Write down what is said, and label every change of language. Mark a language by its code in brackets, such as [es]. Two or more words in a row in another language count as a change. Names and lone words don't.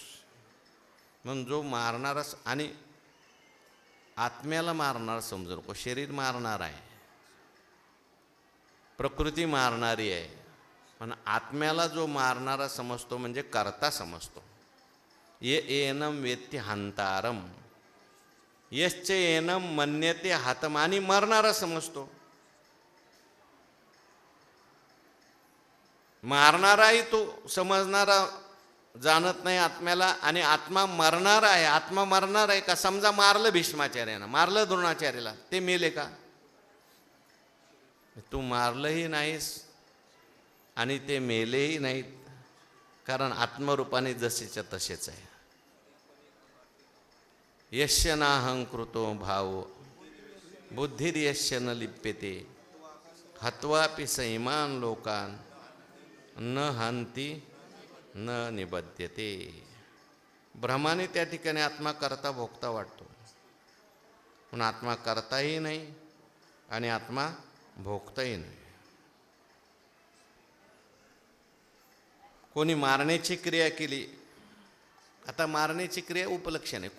[mr] म्हणून जो मारणारा, आणि आत्म्याला मारणारा समजू नको. शरीर मारणार आहे, प्रकृती मारणारी आहे, पण आत्म्याला जो मारणारा समजतो म्हणजे कर्ता समजतो. [sa] ये एनम वेत्ती हंतारम, यश्च एनम मन्यते हातम, [mr] आणि मरणारा समजतो. मारणाराही तो समजणारा जाणत नाही आत्म्याला, आणि आत्मा मरणार आहे. आत्मा मरणार आहे का? समजा मारलं भीष्माचार्यानं, मारलं द्रोणाचार्याला, ते मेले का? तू मारलंही नाहीस आणि ते मेलेही नाहीत, कारण आत्मरूपाने जसेच्या तसेच आहे. [sa] यस्य नाहंकृतो भावो बुद्धिर्यस्य न लिप्यते हत्वापि सैमान लोकान न हंती न निबध्यते. [mr] भ्रमाने त्या ठिकाणी आत्मा करता भोगता वाटतो, पण आत्मा करताही नाही आणि आत्मा भोगताही नाही. कोणी मारण्याची क्रिया केली, आता मारण्याची क्रिया उपलक्षण आहे.